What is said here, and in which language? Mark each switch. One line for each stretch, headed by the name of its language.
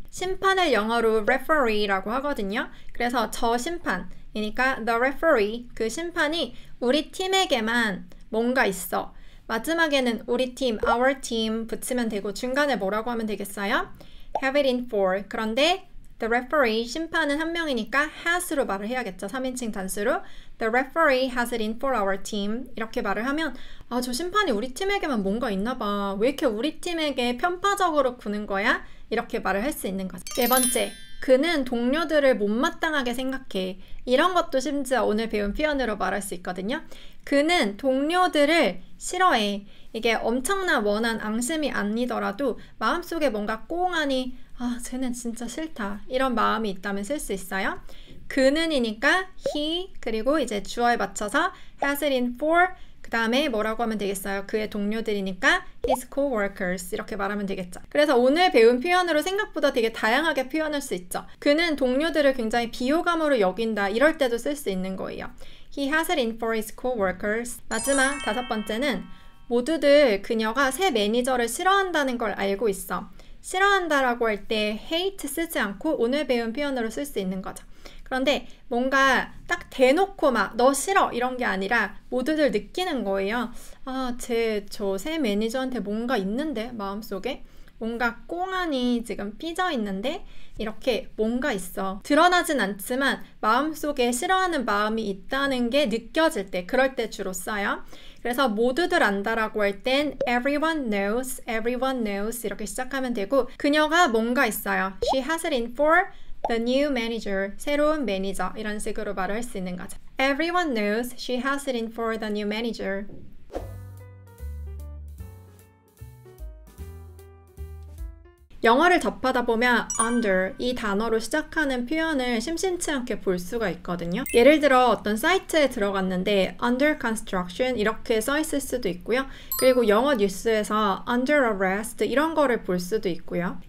Korean: 심판을 영어로 referee라고 하거든요. 그래서 저 심판이니까
English: the referee,
Korean: 그 심판이 우리 팀에게만 뭔가 있어. 마지막에는 우리 팀,
English: our team
Korean: 붙이면 되고 중간에 뭐라고 하면 되겠어요?
English: have it in for.
Korean: 그런데
English: the referee,
Korean: 심판은 한 명이니까 has로 말을 해야겠죠. 3인칭 단수로.
English: The referee has it in for our team.
Korean: 이렇게 말을 하면 저 심판이 우리 팀에게만 뭔가 있나 봐. 왜 이렇게 우리 팀에게 편파적으로 구는 거야? 이렇게 말을 할 수 있는 거죠. 네 번째, 그는 동료들을 못마땅하게 생각해. 이런 것도 심지어 오늘 배운 표현으로 말할 수 있거든요. 그는 동료들을 싫어해. 이게 엄청난 원한 앙심이 아니더라도 마음속에 뭔가 꽁하니 쟤는 진짜 싫다. 이런 마음이 있다면 쓸 수 있어요. 그는이니까 he, 그리고 이제 주어에 맞춰서
English: has it in for,
Korean: 그 다음에 뭐라고 하면 되겠어요? 그의 동료들이니까
English: his co-workers
Korean: 이렇게 말하면 되겠죠. 그래서 오늘 배운 표현으로 생각보다 되게 다양하게 표현할 수 있죠. 그는 동료들을 굉장히 비호감으로 여긴다. 이럴 때도 쓸 수 있는 거예요.
English: He has it in for his co-workers.
Korean: 마지막 5번째는 모두들 그녀가 새 매니저를 싫어한다는 걸 알고 있어. 싫어한다라고 할 때 hate 쓰지 않고 오늘 배운 표현으로 쓸 수 있는 거죠. 그런데 뭔가 딱 대놓고 막 너 싫어 이런 게 아니라 모두들 느끼는 거예요. 저 새 매니저한테 뭔가 있는데 마음속에 뭔가 꽁하니 지금 삐져 있는데 이렇게 뭔가 있어. 드러나진 않지만 마음속에 싫어하는 마음이 있다는 게 느껴질 때, 그럴 때 주로 써요. 그래서 모두들 안다라고 할 땐
English: everyone knows
Korean: 이렇게 시작하면 되고, 그녀가 뭔가 있어요.
English: She has it in for the new manager,
Korean: 새로운 매니저, 이런 식으로 말을 할 수 있는 거죠.
English: Everyone knows she has it in for the new manager.
Korean: 영어를 접하다 보면 under 이 단어로 시작하는 표현을 심심치 않게 볼 수가 있거든요. 예를 들어 어떤 사이트에 들어갔는데
English: under construction
Korean: 이렇게 써 있을 수도 있고요. 그리고 영어 뉴스에서
English: under arrest
Korean: 이런 거를 볼 수도 있고요.